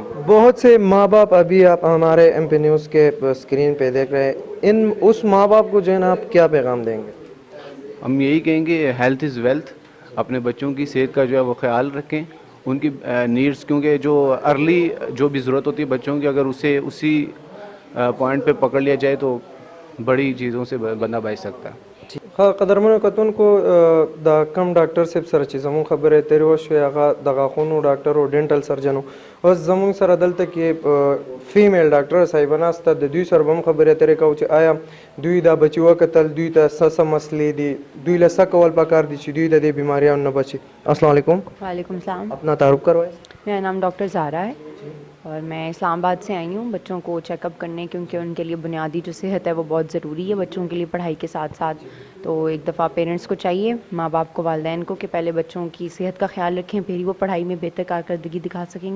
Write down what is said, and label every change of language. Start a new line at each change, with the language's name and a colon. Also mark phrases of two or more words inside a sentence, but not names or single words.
Urdu: بہت سے ماں باپ ابھی آپ ہمارے ایم پی نیوز کے اسکرین پہ دیکھ رہے ہیں، اس ماں باپ کو جو ہے نا آپ کیا پیغام دیں گے؟ ہم یہی کہیں گے
English: health is wealth.
Urdu: اپنے بچوں کی صحت کا جو ہے وہ خیال رکھیں، ان کی نیڈس، کیونکہ جو ارلی جو بھی ضرورت ہوتی ہے بچوں کی اگر اسے اسی پوائنٹ پہ پکڑ لیا جائے تو بڑی چیزوں سے بندہ بچ سکتا ہے.
Pashto: قدرمنو کتونکو د کم ډاکټر صاحب سره چې زموږ خبرې تېرې وشوې هغه د غاښونو ډاکټر او
English: dental surgeon
Pashto: و. اوس زموږ سره دلته کې
English: female doctor
Pashto: صاحبه ناسته، د دوی سره به هم خبرې تېرې کوو چې آیا دوی دا بچي وکتل، دوی ته څه مسلې دي، دوی له څه کول پکار دي چې دوی د دې بیماریانو نه بچي.
Arabic: السلام علیکم. وعلیکم السلام.
Urdu: اپنا تعارف کروائے. میرا نام ڈاکٹر زہرا ہے اور میں اسلام آباد سے آئی ہوں بچوں کو
English: check up
Urdu: کرنے، کیونکہ ان کے لیے بنیادی جو صحت ہے وہ بہت ضروری ہے بچوں کے لیے پڑھائی کے ساتھ ساتھ. تو ایک دفعہ پیرنٹس کو چاہیے، ماں باپ کو، والدین کو، کہ پہلے بچوں کی صحت کا خیال رکھیں، پھر ہی وہ پڑھائی میں بہتر کارکردگی دکھا سکیں گے.